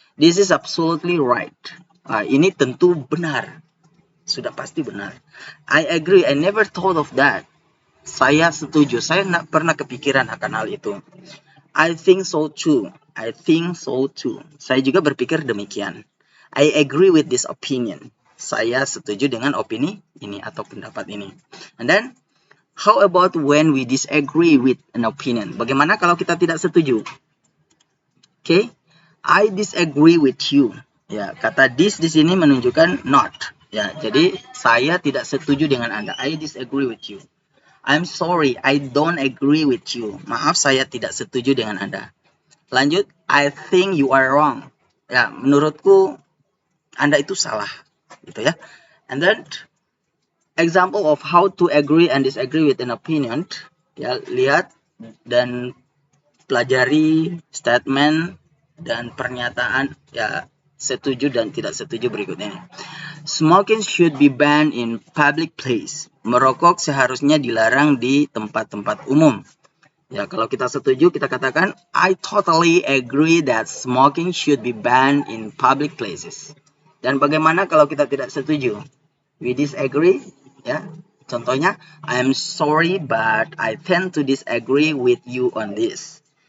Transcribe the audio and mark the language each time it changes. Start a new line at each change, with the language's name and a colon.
English: This is absolutely right.
Indonesian: Ini tentu benar. Sudah pasti benar.
English: I agree, I never thought of that.
Indonesian: Saya setuju, saya tidak pernah kepikiran akan hal itu.
English: I think so too. I think so too.
Indonesian: Saya juga berpikir demikian.
English: I agree with this opinion.
Indonesian: Saya setuju dengan opini ini atau pendapat ini.
English: And then, how about when we disagree with an opinion?
Indonesian: Bagaimana kalau kita tidak setuju?
English: Okay, I disagree with you.
Indonesian: Ya, kata this di sini menunjukkan not. Ya, jadi saya tidak setuju dengan Anda.
English: I disagree with you. I'm sorry, I don't agree with you.
Indonesian: Maaf, saya tidak setuju dengan Anda. Lanjut,
English: I think you are wrong.
Indonesian: Ya, menurutku Anda itu salah, gitu ya.
English: And then example of how to agree and disagree with an opinion,
Indonesian: ya, lihat dan pelajari statement dan pernyataan, ya, setuju dan tidak setuju berikutnya.
English: Smoking should be banned in public place.
Indonesian: Merokok seharusnya dilarang di tempat-tempat umum.
English: Ya,
Indonesian: kalau kita setuju, kita katakan
English: I totally agree that smoking should be banned in public places.
Indonesian: Dan bagaimana kalau kita tidak setuju?
English: We disagree.
Indonesian: Ya, contohnya,
English: I'm sorry but I tend to disagree with you on this.